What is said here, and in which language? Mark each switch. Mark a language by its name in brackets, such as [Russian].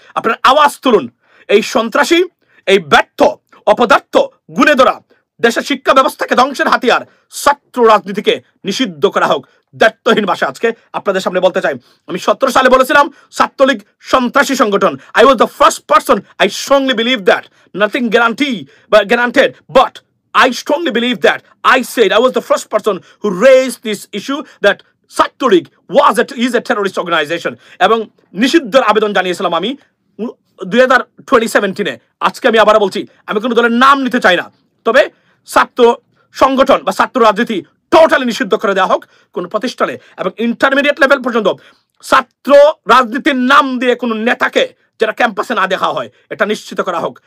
[Bangla] আপনার আওয়াজ তুলুন, এই সন্ত্রাসী, এই ব্যর্থ, অপদার্থ, গুণে ধরা দেশের শিক্ষা ব্যবস্থাকে ধ্বংসের হাতিয়ার ছাত্র রাজনীতিকে নিষিদ্ধ করা হোক। দায়িত্বহীন ভাষা আজকে আপনাদের সামনে বলতে চাই। আমি 17 সালে বলেছিলাম ছাত্রলীগ সন্ত্রাসী সংগঠন। [English] I was the first person, I strongly believe that, nothing guaranteed, but I strongly believe that. I said I was the first person who raised this issue that Chhatra League is a terrorist organization, [Bangla] এবং নিষিদ্ধের আবেদন জানিয়েছিলাম আমি 2017-এ। আজকে আমি আবার বলছি, আমি কোনো দলের নাম নিতে চাই না, তবে ছাত্র সংগঠন বা ছাত্র রাজনীতি টোটালি নিষিদ্ধ করে দেওয়া হোক কোন প্রতিষ্ঠানে, এবং ইন্টারমিডিয়েট লেভেল পর্যন্ত ছাত্র রাজনীতির নাম দিয়ে কোনো নেতাকে যেটা ক্যাম্পাসে না দেখা হয় এটা নিশ্চিত করা হোক।